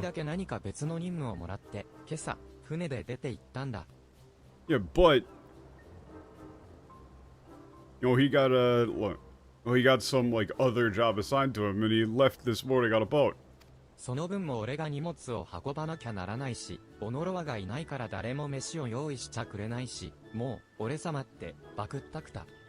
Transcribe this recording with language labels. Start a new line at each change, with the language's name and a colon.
Japanese: だけ何か別の任務をもらって、今朝、船で出て行ったんだ。
English: Yeah, but... You know, he got he got some, like, other job assigned to him, and he left this morning on a boat.
Japanese: その分も俺が荷物を運ばなきゃならないし、オノロワがいないから誰も飯を用意しちゃくれないし、もう、俺様って、バクったくた。